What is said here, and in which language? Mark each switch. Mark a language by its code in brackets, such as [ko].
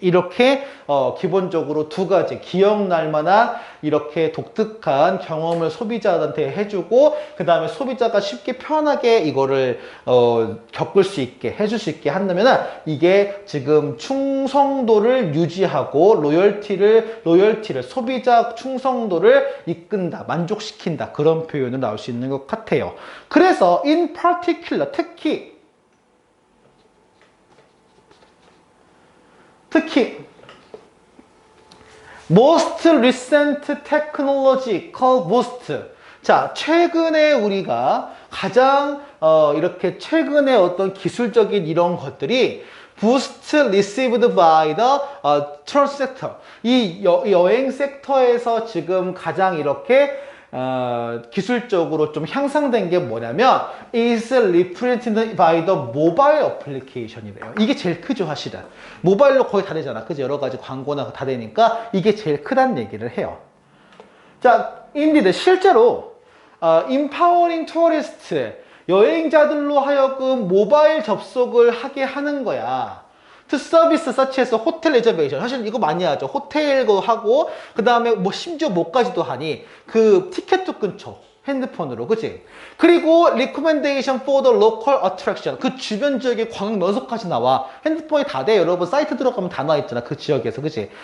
[ko] 이렇게 기본적으로 두 가지, 기억날 만한 이렇게 독특한 경험을 소비자한테 해주고, 그 다음에 소비자가 쉽게 편하게 이거를 겪을 수 있게 해줄 수 있게 한다면, 이게 지금 충성도를 유지하고 로열티를 소비자 충성도를 이끈다, 만족시킨다, 그런 표현을 나올 수 있는 것 같아요. 그래서 [en] in particular, [ko] 특히 [en] most recent technological boost. [ko] 자, 최근에 우리가 가장 이렇게 최근에 어떤 기술적인 이런 것들이 [en] boost received by the tourist sector. [ko] 이 여행 섹터에서 지금 가장 이렇게 기술적으로 좀 향상된 게 뭐냐면 [en] is represented by the mobile application [ko] 이래요. 이게 제일 크죠, 사실은. 모바일로 거의 다 되잖아. 그죠? 여러 가지 광고나 다 되니까 이게 제일 크다는 얘기를 해요. 자, 인디드 실제로 [en] empowering tourist, [ko] 여행자들로 하여금 모바일 접속을 하게 하는 거야. [en] to service such as 호텔 레저베이션. [ko] 사실 이거 많이 하죠. 호텔도 하고, 그 다음에 뭐 심지어 뭐까지도 하니, 그 티켓도 끊죠. 핸드폰으로. 그치? 그리고 [en] recommendation for the local attraction. [ko] 그 주변 지역의 관광 명소까지 나와. 핸드폰이 다 돼. 여러분 사이트 들어가면 다 나와 있잖아. 그 지역에서. 그치?